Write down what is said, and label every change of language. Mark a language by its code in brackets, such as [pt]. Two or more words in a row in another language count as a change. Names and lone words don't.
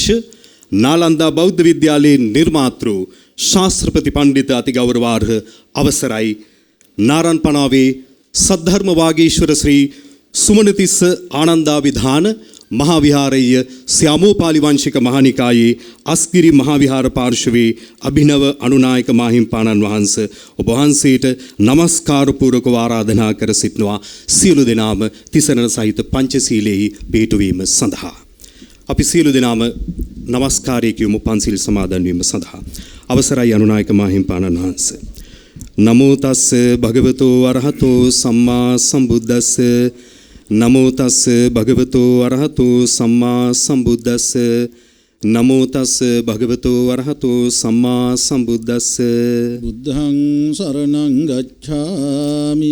[si] නාලන්දා බෞද්ධ විද්‍යාලයේ නිර්මාතෘ ශාස්ත්‍රපති පණ්ඩිත අතිගෞරවාර්හ අවසරයි නාරන්පනාවේ සද්ධර්ම වාගීශ්වර ශ්‍රී සුමනතිස්ස ආනන්දාවිධාන මහා විහාරයේ ස්යාමෝපාලි වංශික මහානිකායේ අස්ගිරි මහා විහාර පාර්ශවයේ අභිනව අනුනායක මාහිම්පාණන් වහන්සේ ඔබ වහන්සේට নমස්කාර පූර්වකව ආරාධනා කර සිටනවා සියලු දෙනාම තිසරණ සහිත පංචශීලයේ පිහිටුවීම සඳහා. අපි සියලු දෙනාම নমස්කාරය කියමු පන්සිල් සමාදන් වීම සඳහා. අවසරයි අනුනායක මාහිම්පාණන් වහන්සේ. [pi] නමෝ තස්ස භගවතෝ අරහතෝ සම්මා සම්බුද්දස්ස නමෝ තස්ස භගවතෝ අරහතෝ සම්මා සම්බුද්දස්ස නමෝ තස්ස භගවතෝ අරහතෝ සම්මා සම්බුද්දස්ස බුද්ධං සරණං ගච්ඡාමි